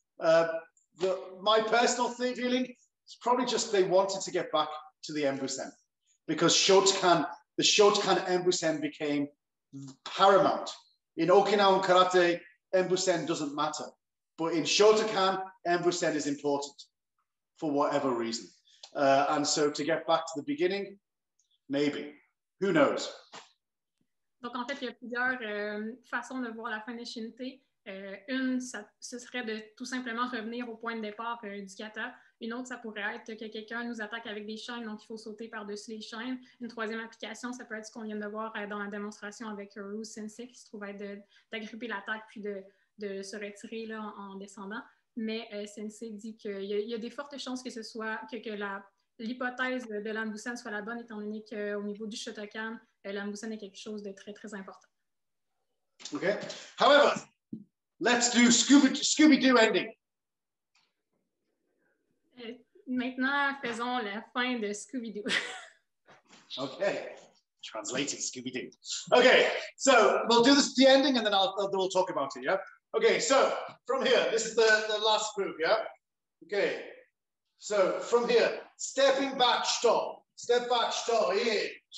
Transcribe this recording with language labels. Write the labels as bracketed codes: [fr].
[en] My personal feeling is probably just they wanted to get back to the Embusen, because the Shotokan Embusen became paramount. In Okinawan Karate, Embusen doesn't matter. But in Shotokan, Embusen is important for whatever reason. And so to get back to the beginning, maybe. Who knows? [fr] Donc, en fait, il y a plusieurs façons de voir la fin de Chinte. Une, ce serait de tout simplement revenir au point de départ du kata. Une autre, ça pourrait être que quelqu'un nous attaque avec des chaînes, donc il faut sauter par-dessus les chaînes. Une troisième application, ça peut être ce qu'on vient de voir dans la démonstration avec Ryu Sensei, qui se trouve être d'agripper l'attaque puis de se retirer là, en descendant. Mais Sensei dit qu'il y a des fortes chances que ce soit que l'hypothèse de l'Ambusen soit la bonne, étant donné qu'au niveau du Shotokan, l'Ambusen est quelque chose de très, très important. [en] Okay. However, let's do Scooby-Doo ending. [fr] Maintenant, faisons la fin de Scooby-Doo. [en] Okay. Translated Scooby-Doo. Okay, so we'll do the ending and then we'll talk about it, yeah? Okay, so from here, this is the last move, yeah? Okay, so from here, stepping back, stop. Step back, stop, in.